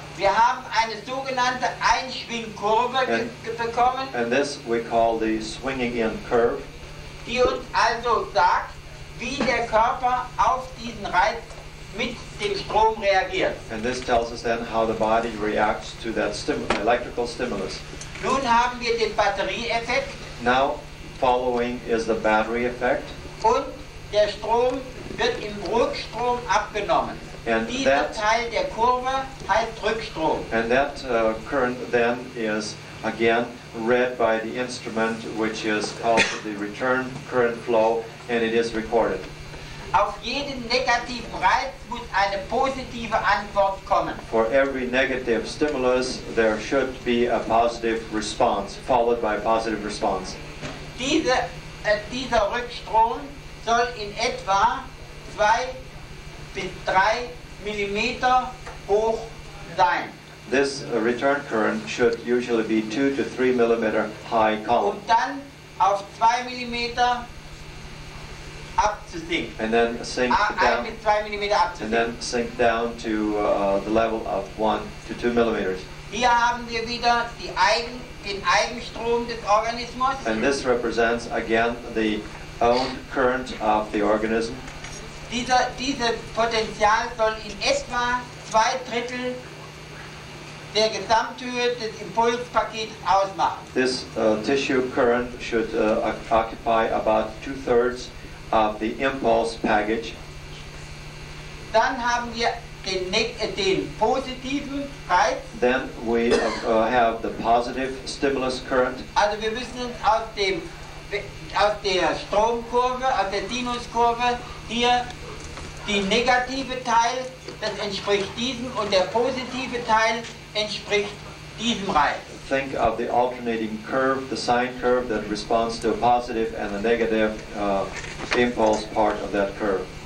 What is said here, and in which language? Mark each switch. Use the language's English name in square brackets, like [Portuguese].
[German] Wir haben eine sogenannte Einschwingkurve bekommen, [English] And this we call the swinging in curve, [German] die uns also sagt, wie der Körper auf diesen Reiz mit dem Strom reagiert. [English] and this tells us then how the body reacts to that electrical stimulus. [German] Nun haben wir den Batterieeffekt [English] Now, following is the battery effect, [German] und der Strom wird im Rückstrom abgenommen. [English] and [German] Dieser Teil der Kurve heißt Rückstrom. [English] that current then is again read by the instrument, which is called the return current flow, and it is recorded. [German] Auf jeden negativen Reiz muss eine positive Antwort kommen. [English] For every negative stimulus, there should be a positive response, followed by a positive response. [German] Dieser Rückstrom soll in etwa 2 bis 3 Millimeter hoch sein. [English] This return current should usually be 2 to 3 millimeter high column, [German] Und dann auf 2 Millimeter abzusinken. [English] and then sink [German] 1 [English] down, [German] bis 2 Millimeter [English] and [German] abzusinken. [English] then sink down to the level of 1 to 2 millimeters. [German] Hier haben wir wieder den Eigenstrom des Organismus. [English] And this represents again the own current of the organism. [German] Dieses Potential soll in etwa 2/3 der Gesamthöhe des Impulspaketes ausmachen. [English] This tissue current should occupy about 2/3 of the impulse package. [German] Dann haben wir den positiven Reiz. [English] Then we have the positive stimulus current. [German] Also wir müssen uns aus der Stromkurve, aus der Sinuskurve, hier die negative Teil, das entspricht diesem, und der positive Teil entspricht diesem Reiz. [English] Think of the alternating curve, the sine curve that responds to a positive and a negative impulse part of that curve.